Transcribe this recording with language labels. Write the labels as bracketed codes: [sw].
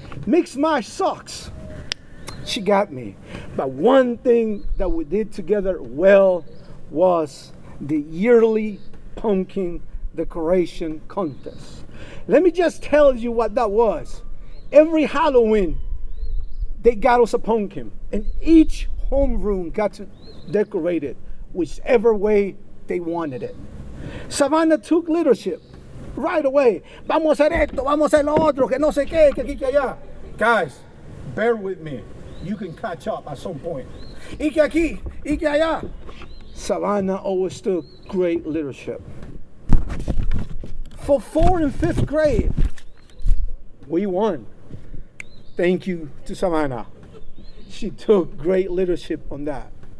[en] Mixed Match Socks, she got me. But one thing that we did together well was the yearly pumpkin decoration contest. Let me just tell you what that was. Every Halloween, they got us a pumpkin, and each homeroom got to decorate it whichever way they wanted it. Savannah took leadership right away. [es] Vamos a hacer esto, vamos a hacer lo otro, que no sé qué, que aquí, que allá. [en] Guys, bear with me. You can catch up at some point. [es] Y que aquí, y que allá. [en] Savannah always took great leadership. For 4th and 5th grade, we won. Thank you to Savannah. She took great leadership on that.